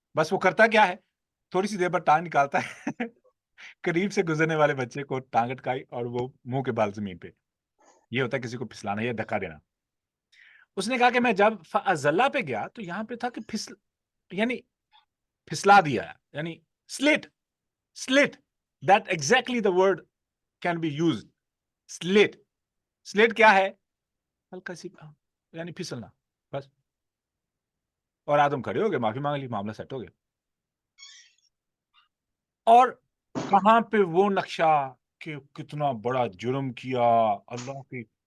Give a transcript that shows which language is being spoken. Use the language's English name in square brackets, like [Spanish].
[Urdu] بس وہ کرتا کیا ہے، تھوڑی سی دیر بعد ٹانگ نکالتا ہے قریب سے گزرنے والے بچے کو ٹانگ اٹکائی اور وہ منہ کے بال زمین پہ. یہ ہوتا ہے کسی کو پھسلانا یا دھکا دینا. اس نے کہا کہ میں جب فَأَزَلَّ پہ گیا تو یہاں پہ تھا کہ یعنی پھسلا دیا، یعنی سلٹ. [English] That exactly the word can be used. [Urdu] سلٹ کیا ہے؟ ہلکا سی یعنی پھسلنا بس. اور آدم کھڑے ہو گئے، معافی مانگ لی، معاملہ سیٹ ہو گیا. اور کہاں پہ وہ نقشہ کہ کتنا بڑا جرم کیا اللہ کی.